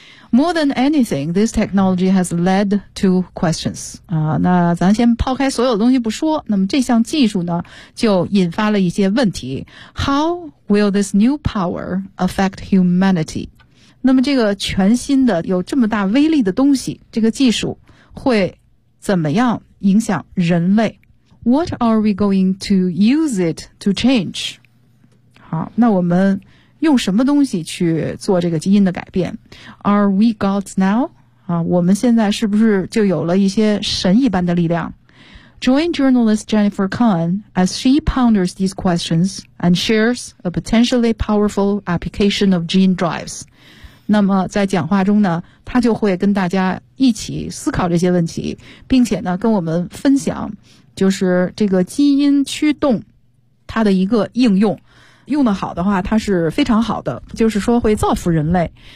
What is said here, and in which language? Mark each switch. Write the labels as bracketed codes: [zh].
[en] More than anything, this technology has led to questions. [zh] 那咱先抛开所有的东西不说，那么这项技术呢，就引发了一些问题。 [en] How will this new power affect humanity? [zh] 那么这个全新的，有这么大威力的东西，这个技术会怎么样影响人类？ [en] What are we going to use it to change? [zh] 好，那我们用什么东西去做这个基因的改变？ [en] Are we gods now? [zh] 我们现在是不是就有了一些神一般的力量？ [en] Join journalist Jennifer Kahn as she ponders these questions and shares a potentially powerful application of gene drives. [zh] 那么在讲话中呢，她就会跟大家一起思考这些问题，并且呢跟我们分享就是这个基因驱动它的一个应用。用得好的话它是非常好的，就是说会造福人类。